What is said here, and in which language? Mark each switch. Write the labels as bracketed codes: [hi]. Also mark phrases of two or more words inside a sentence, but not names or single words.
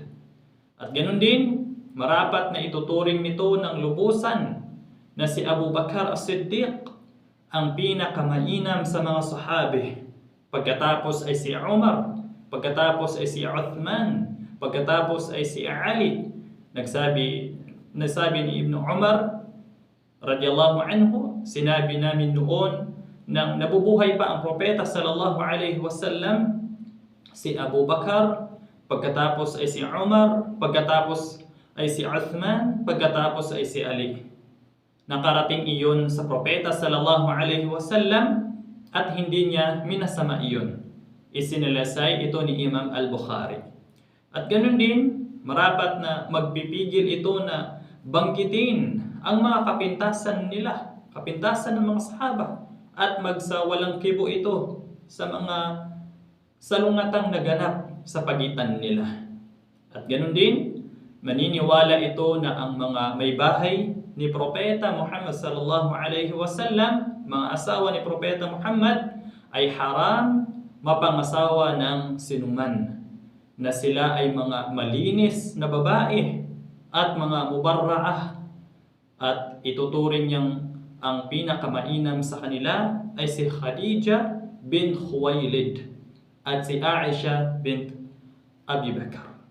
[tl] At ganoon din, marapat na ituturing nito ng lubusan na si Abu Bakar As-Siddiq ang pinakamainam sa mga sahabi. Pagkatapos ay si Umar, pagkatapos ay si Uthman, pagkatapos ay si Ali. Nagsabi nasabi ni Ibn Umar [ar] رضي الله عنه, [tl] sinabi namin noon nang nabubuhay pa ang propeta [ar] صلى الله عليه وسلم, [tl] si Abu Bakar, pagkatapos ay si Umar, pagkatapos ay si Uthman, pagkatapos ay si Ali. Nakarating iyon sa propeta [ar] صلى الله عليه وسلم [tl] at hindi niya minasama iyon. Isinilasay ito ni Imam Al-Bukhari. At ganun din, marapat na magpipigil ito na banggitin ang mga kapintasan nila, kapintasan ng mga sahaba, at magsawalang kibo ito sa mga salungatang naganap sa pagitan nila. At ganun din, maniniwala ito na ang mga may bahay ni Propeta Muhammad [ar] صلى الله عليه وسلم, [tl] mga asawa ni Propeta Muhammad, ay haram mapangasawa ng sinuman, na sila ay mga malinis na babae at mga mubarra'ah, at ituturing niyang ang pinakamainam sa kanila ay si Khadija bint Khuwailid at si Aisha bint Abi Bakr.